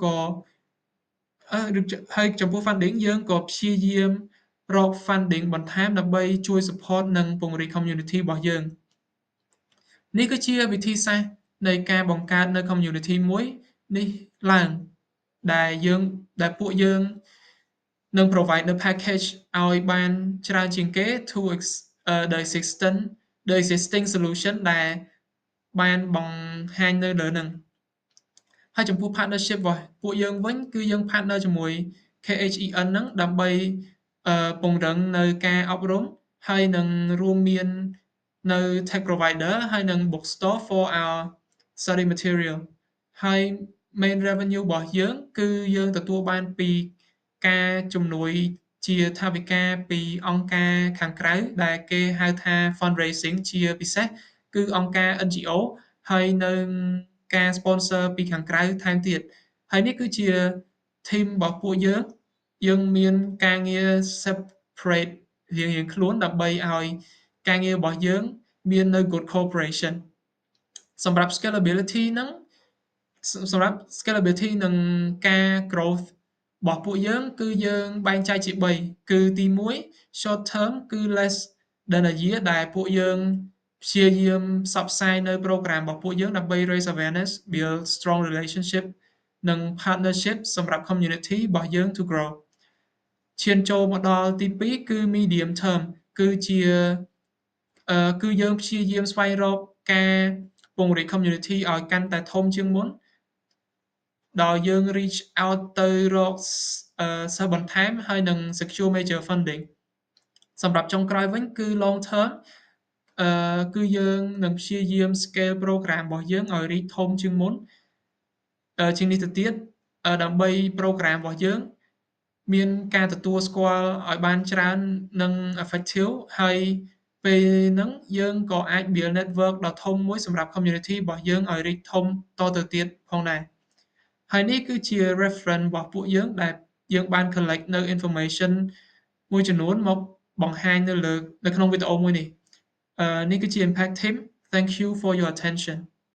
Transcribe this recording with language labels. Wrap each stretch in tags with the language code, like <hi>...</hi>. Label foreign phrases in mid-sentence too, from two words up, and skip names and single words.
<km>យើងក៏ព្យាយាមរក funding បន្ថែមដើម្បីជួយ support និងពង្រីក community របស់យើង នេះគឺជាវិធីសាស្ត្រនៃការបង្កើតនៅ community មួយនេះឡើង ដែល ពួកយើងនឹង provide នូវ package ឲ្យបានច្រើនជាងគេ</km> <en>to the existing solution</en> <km>ដែលបានបង្ហាញនៅលើហ្នឹង ហើយចំពោះ partnership របស់ពួកយើងវិញ គឺយើង partner ជាមួយ KHEN ហ្នឹងដើម្បីពង្រឹងនៅការអប់រំ ហើយ និងរួមមាននៅ</km> <en>tech provider</en> <km>ហើយនិង</km> <en>bookstore for our study material</en> <km>ហើយ</km> <en>main revenue</en> <km>របស់យើង គឺយើងទទួលបានពីការជំនួយជាថវិកាពីអង្គការខាងក្រៅ ដែលគេហៅថា fundraising ជាពិសេស គឺអង្គការ NGO ហើយនិងការ sponsor ពីខាងក្រៅថែមទៀត ហើយនេះគឺជា team របស់ពួកយើង យើងមានការងារ separate រៀងៗខ្លួនដើម្បីឲ្យការងាររបស់យើងមាននៅ</km> <en>good cooperation</en> <km>សម្រាប់ scalability ហ្នឹងសម្រាប់ scalability និងការ growth របស់ពួកយើងគឺយើងបែងចែកជា3គឺទី1</km> <en>short term</en> <km>គឺ</km> <en>less than a year</en> <km>ដែលពួកយើងព្យា យាមផ្សព្វផ្សាយនៅ program របស់ពួកយើងដើម្បី</km> <en>raise awareness build strong relationship</en> <km>និង partnership សម្រាប់ community របស់យើង</km> <en>to grow</en> <km>ឈានចូលមកដល់ទី2គឺ</km> <en>medium term</en> <km>គឺជាគឺយើងព្យាយា មស្វែងរកការពង្រីក community ឲ្យកាន់តែធំជាងមុនដោយយើង</km> <en>reach out</en> <km>ទៅរកសិស្សបន្ថែមហើយនិង</km> <en>secure major funding</en> <km>សម្រាប់ចុ ងក្រោយវិញគឺ</km> <en>long term</en> <km>គឺយើងនឹងព្យាយាម</km> <en>scale program</en> <km>របស់យើងឲ្យរីកធំជាងមុនជាងនេះទៅ ទៀតដើម្បី program របស់យើងមានការទទួលស្គាល់ឲ្យបានច្រើននិង effective ហើយពេលហ្នឹងយើងក៏អាច</km> <en>build network</en> <km>ដ៏ធំមួយសម្រាប់ community របស់យើងឲ្យរីកធំតទៅទៀតផងដែរហើយនេះគឺជា reference របស់ពួកយើងដែលយើងបាន collect នៅ information មួយចំនួនមកបង្ហាញនៅក្នុងវីដេអូមួយនេះនេះគឺជា Impact Team</km> <en>Thank you for your attention</en>